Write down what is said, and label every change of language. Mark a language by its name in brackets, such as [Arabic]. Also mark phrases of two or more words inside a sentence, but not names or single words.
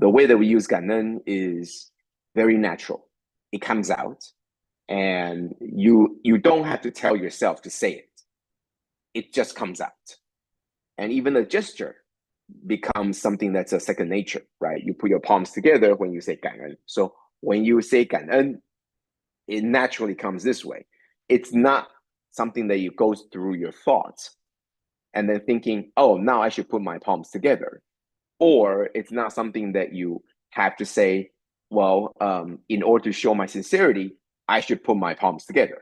[English] The way that we use 感恩 is very natural. It comes out, and you don't have to tell yourself to say it. It just comes out. And even the gesture becomes something that's a second nature, right? You put your palms together when you say 感恩. So when you say 感恩, it naturally comes this way. It's not something that you go through your thoughts and then thinking, oh, now I should put my palms together. Or it's not something that you have to say, well, in order to show my sincerity, I should put my palms together.